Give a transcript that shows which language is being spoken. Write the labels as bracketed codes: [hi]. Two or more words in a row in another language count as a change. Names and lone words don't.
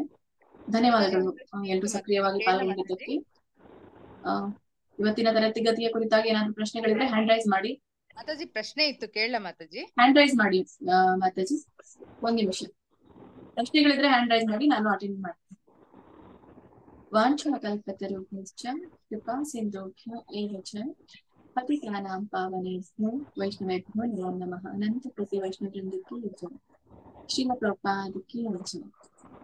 [kn] ಧನ್ಯವಾದಗಳು ಎಲ್ರು ಸಕ್ರಿಯವಾಗಿ ಪಾಲ್ಗೊಂಡಿದ್ದಕ್ಕೆ. ಇವತ್ತಿನ ತರಗತಿಯ ಕುರಿತಾಗಿ ಏನಾದ್ರು ಪ್ರಶ್ನೆಗಳಿದ್ರೆ [en] hand raise [kn] ಮಾಡಿ. ಮಾತಾಜಿ ಪ್ರಶ್ನೆ ಇತ್ತು ಕೇಳಲ್ಲ ಮಾತಾಜಿ. [en] hand raise [kn] ಮಾಡಿ ಮಾತಾಜಿ, ಒಂದ್ ನಿಮಿಷ. ಪ್ರಶ್ನೆಗಳಿದ್ರೆ [en] hand raise [kn] ಮಾಡಿ, ನಾನು ಅಟೆಂಡ್ ಮಾಡ್ತೀನಿ. [sa] ವಾಂಛಾಕಲ್ಪತರುಭ್ಯಶ್ಚ ಕೃಪಾ ಸಿಂಧುಭ್ಯೋ ಏವ ಚ ಪತಿತಾನಾಂ ಪಾವನೇಭ್ಯೋ ವೈಷ್ಣವೇಭ್ಯೋ ನಮೋ ನಮಃ. [kn] ಅನಂತ ಪ್ರತಿ ವೈಷ್ಣವ ವೃಂದಕ್ಕೆ ಜಯ. ಶ್ರೀಲ ಪ್ರಭುಪಾದ [hi] की जय.